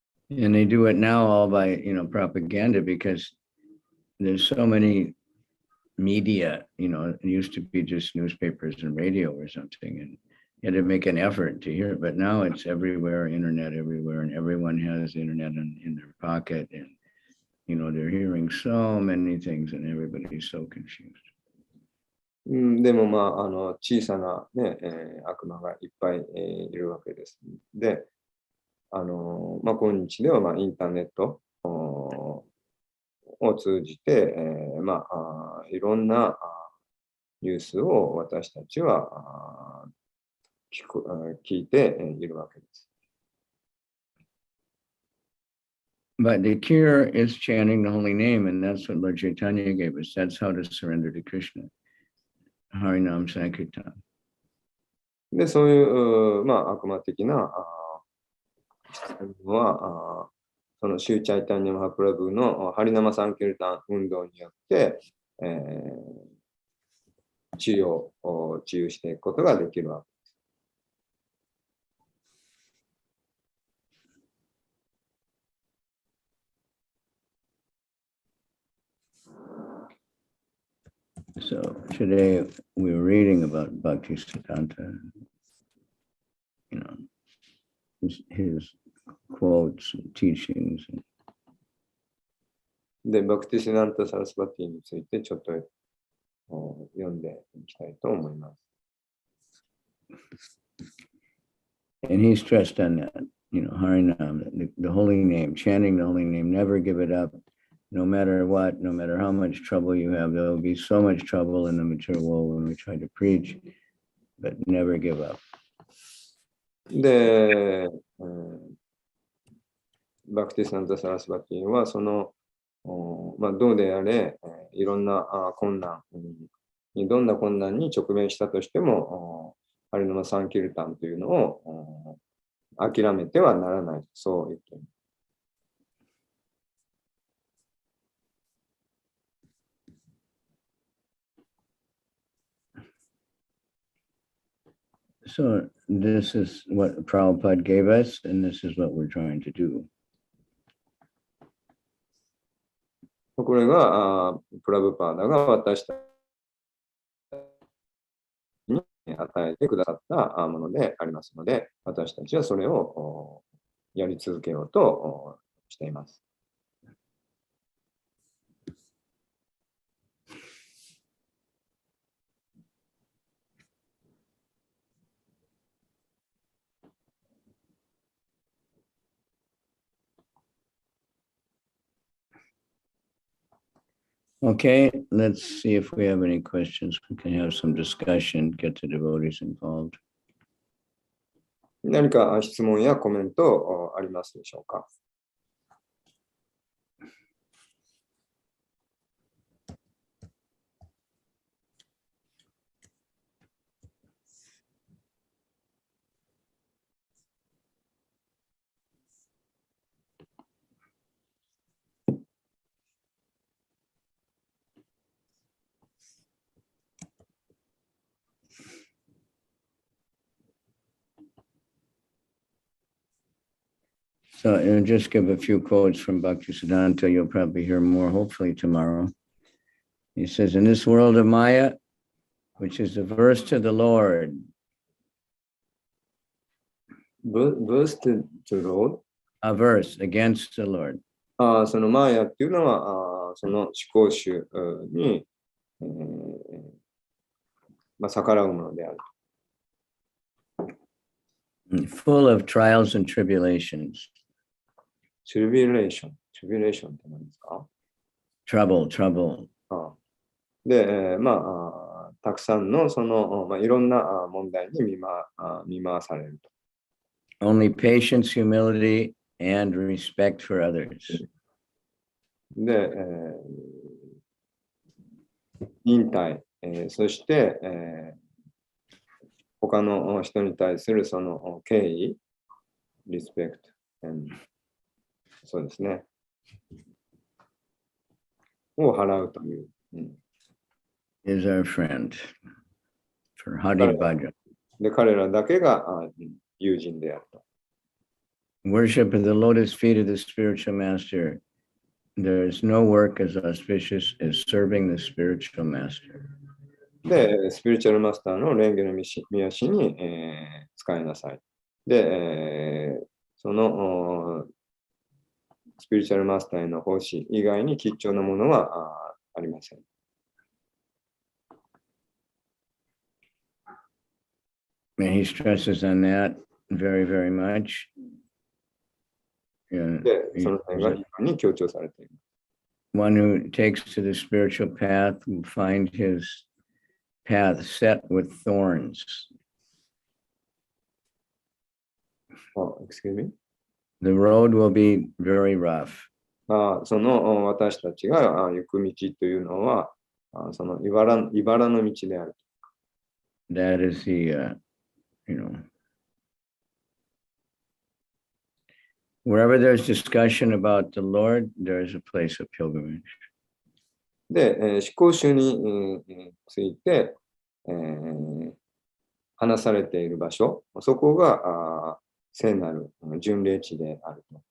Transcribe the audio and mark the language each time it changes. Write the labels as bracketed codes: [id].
[en] And they do it now all by, propaganda because there's so many media, it used to be just newspapers and radio or something, and you had to make an effort to hear it. But now it's everywhere, internet everywhere, and everyone has the internet in their pocket. And, they're hearing so many things and everybody's so confused. [ja] でも小さな、ね悪魔がいっぱい、いるわけです。で、今日ではインターネットを通じて、いろんなニュースを私たちは聞いているわけです。 [en] But the cure is chanting the holy name, and that's what Lord Chaitanya gave us. That's how to surrender to Krishna. Harinam Sankirtan. [ja] で、そういう、悪魔的なは、そのシューチャイタニアマハプラブのハリナマサンキルタン運動によって、治癒していくことができるわけです。 [en] So today we were reading about Bhaktisiddhanta, his quotes and teachings. [ja] で、バクティシダンタ・サラスバティについてちょっと読んでいきたいと思います。 [en] And he stressed on that, Harinam, the holy name, chanting the holy name, never give it up. No matter what, no matter how much trouble you have, there will be so much trouble in the material world when we try to preach, but never give up. [ja] で、バクティサンタ・サラスバティはどうであれ、いろんな困難に、どんな困難に直面したとしても、ハリナマ・サンキルタンというのを諦めてはならない。そう言っています。 [en] So this is what Prabhupada gave us, and this is what we're trying to do. [ja] これがプラブパーダが私たちに与えてくださったものでありますので、私たちはそれをやり続けようとしています。 [en] Okay, let's see if we have any questions. We can have some discussion, get the devotees involved. [ja] 何か質問やコメントありますでしょうか。 [en] So I'll just give a few quotes from Bhaktisiddhanta. You'll probably hear more, hopefully tomorrow. He says, in this world of Maya, which is averse to the Lord. Verse to the Lord? Averse, against the Lord. [ja] そのマーヤっていうのは、その思考集に、逆らうものである。 [en] Full of trials and tribulations. [ja] Tribulation って何ですか？ [en] Trouble. [ja] で、たくさんのいろんな問題に見舞わされると。 [en] Only patience, humility, and respect for others. [ja] で、忍耐、そして、他の人に対するその敬意、リスペクト、そうですね。を払うという。 [en] Is our friend for Hari Bhajan. [ja] で、彼らだけが友人であると。 [en] Worship of the lotus feet of the spiritual master. There is no work as auspicious as serving the spiritual master. [ja] で、スピリチュアルマスターの蓮華の御足に、使いなさい。で、そのスピリチュアルマスターへの奉仕以外に貴重なものはありません。 [en] And he stresses on that very, very much. [ja] で、その点が非常に強調されています。 [en] One who takes to the spiritual path will find his path set with thorns. Excuse me? The road will be very rough. [ja] その私たちが行く道というのは、その茨の道である。 [en] That is the, wherever there's discussion about the Lord, there is a place of pilgrimage. [ja] で、思考集について、話されている場所、そこが聖なる巡礼地であると。